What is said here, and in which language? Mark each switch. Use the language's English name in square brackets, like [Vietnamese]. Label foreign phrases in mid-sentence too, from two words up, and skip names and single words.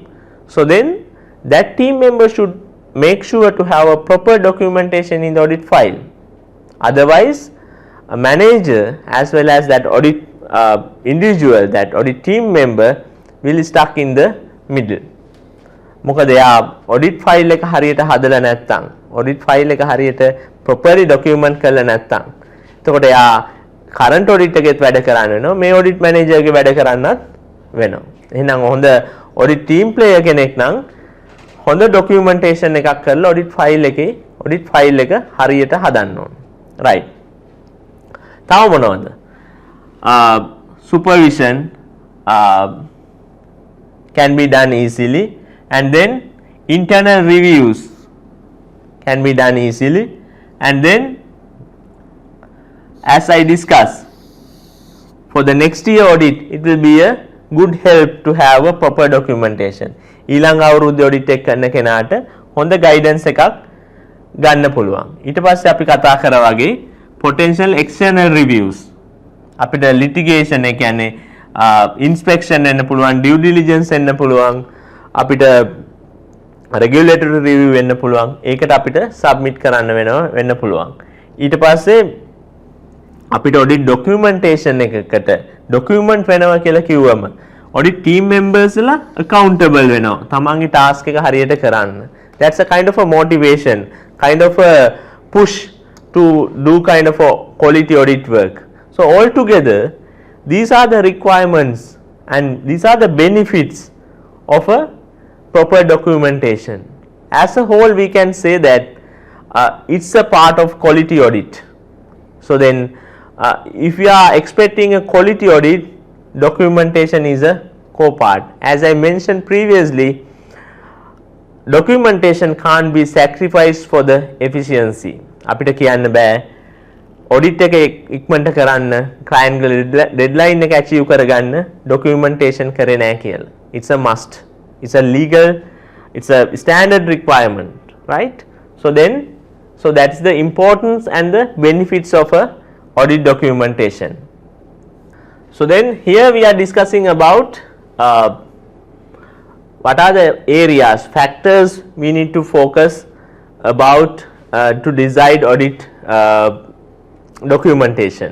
[English] So then that team member should make sure to have a proper documentation in the audit file. Otherwise, a manager as well as that audit individual, that audit team member will stuck in the middle. [Sinhala] මොකද එයා [English] audit file [Sinhala] එක හරියට හදලා නැත්නම්, [English] audit file [Sinhala] එක හරියට [English] properly document [Sinhala] කරලා නැත්නම්, එතකොට එයා [English] current audit [Sinhala] එකේත් වැඩ කරන්න වෙනවා, මේ [English] audit manager [Sinhala] ගේ වැඩ කරන්නත් වෙනවා. එහෙනම් හොඳ [English] audit team player [Sinhala] කෙනෙක් නම් හොඳ documentation එකක් කරලා [English] audit file [Sinhala] එක හරියට හදන්න ඕන. right. තව මොනවද? [English] Supervision can be done easily, and then internal reviews can be done easily, and then as I discussed, for the next year audit it will be a good help to have a proper documentation. [Sinhala] ඊළඟ අවුරුද්දේ audit එක කරන කෙනාට හොඳ guidance එකක් ගන්න පුළුවන්. ඊට පස්සේ අපි කතා කරා වගේ [English] potential external reviews. [Sinhala] අපිට litigation එක කියන්නේ inspection වෙන්න පුළුවන්, [English] due diligence [Sinhala] වෙන්න පුළුවන්, අපිට [English] regulatory review [Sinhala] වෙන්න පුළුවන්. ඒකට අපිට submit කරන්න වෙන්න පුළුවන්. ඊට පස්සේ අපිට [English] audit documentation [Sinhala] එකකට document වෙනවා කියලා කිව්වම [English] audit team members [Sinhala] ලා accountable වෙනවා. තමන්ගේ task එක හරියට කරන්න. [English] That's a kind of a motivation, kind of a push to do kind of a quality audit work. So altogether, these are the requirements and these are the benefits of a proper documentation. As a whole, we can say that it's a part of quality audit. So then, if we are expecting a quality audit, documentation is a core part. As I mentioned previously, documentation can't be sacrificed for the efficiency. [Sinhala] අපිට කියන්න බෑ audit එක ඉක්මනට කරන්න, client ගේ deadline එක achieve කරගන්න documentation කරේ නැහැ කියලා. [English] It's a must. It's a legal, it's a standard requirement, right? So that's the importance and the benefits of a audit documentation. So then here we are discussing about what are the areas, factors we need to focus about to decide audit documentation.